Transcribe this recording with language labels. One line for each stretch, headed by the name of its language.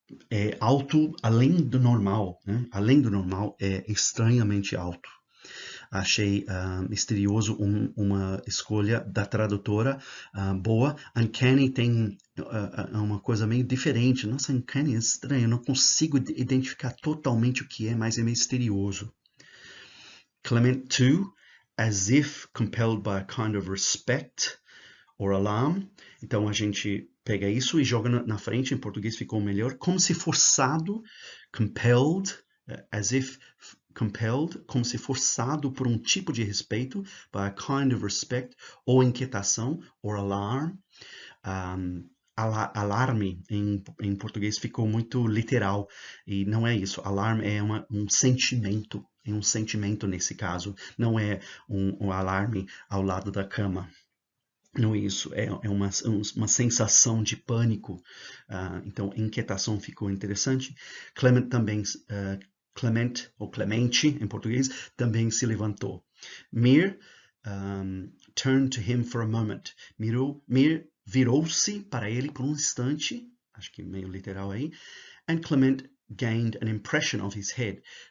Portuguese: É alto além do normal, né? Além do normal, é estranhamente alto. Achei misterioso uma escolha da tradutora boa. Uncanny tem uma coisa meio diferente. Nossa, uncanny é estranho. Eu não consigo identificar totalmente o que é, mas é misterioso.
English: Clement too, as if compelled by a kind of respect or alarm.
Portuguese: Então a gente pega isso e joga na frente. Em português ficou melhor. Como se forçado, compelled,
English: as if compelled,
Portuguese: como se forçado por um tipo de respeito,
English: by a kind of respect,
Portuguese: ou inquietação,
English: or alarm.
Portuguese: Alarme em português ficou muito literal, e não é isso. Alarme é um sentimento, nesse caso, não é um alarme ao lado da cama. Não é isso, é uma sensação de pânico. Então, inquietação ficou interessante. Clement também, Clement, ou Clemente, em português, também se levantou.
English: Mir turned to him for a moment.
Portuguese: Mir virou-se para ele por um instante, acho que meio literal aí,
English: and Clement gained an impression of his head.